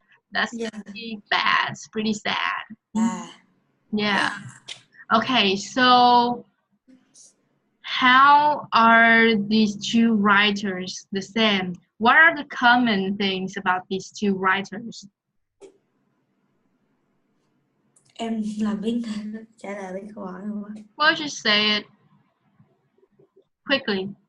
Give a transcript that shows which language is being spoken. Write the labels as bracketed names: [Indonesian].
[English] That's pretty bad. It's pretty sad. Yeah. Okay, so how are these two writers the same? What are the common things about these two writers? [Vietnamese] Em làm biến trả lời với câu hỏi luôn á. [English] Well, just say it quickly.